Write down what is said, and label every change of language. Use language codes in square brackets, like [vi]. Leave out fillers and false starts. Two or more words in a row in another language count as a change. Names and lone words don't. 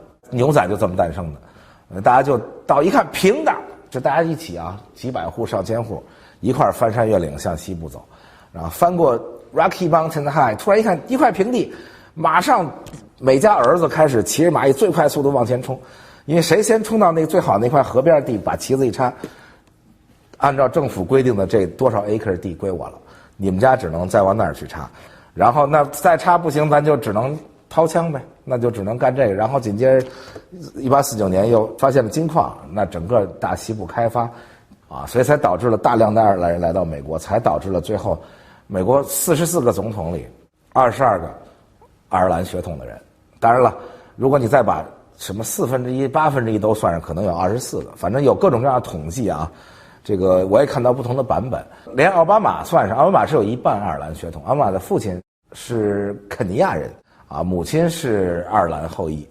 [zh] 牛仔就這麼誕生的，大家就到一看平的，就大家一起啊，幾百戶上千戶一塊翻山越嶺向西部走，然後翻過 Rocky Mountain High，突然一看一塊平地，馬上每家兒子開始騎着馬以最快速度往前衝，因為誰先衝到那個最好那塊河邊地，把旗子一插，按照政府規定的這多少 acre 地歸我了。你們家只能再往那兒去插，然後那再插不行，咱就只能掏枪呗，那就只能干这个。然后紧接着1849年又发现了金礦，那整个大西部開發啊，所以才導致了大量的愛爾蘭人來到美國，才導致了最後美國44個總統裡22個愛爾蘭血統的人。當然了，如果你再把什麼1/4、1/8都算上，可能有24個，反正有各種各樣的統計啊。這個我也看到不同的版本，連奧巴馬算上，奧巴馬是有一半愛爾蘭血統，奧巴馬的父親是肯尼亞人啊，母親是愛爾蘭後裔。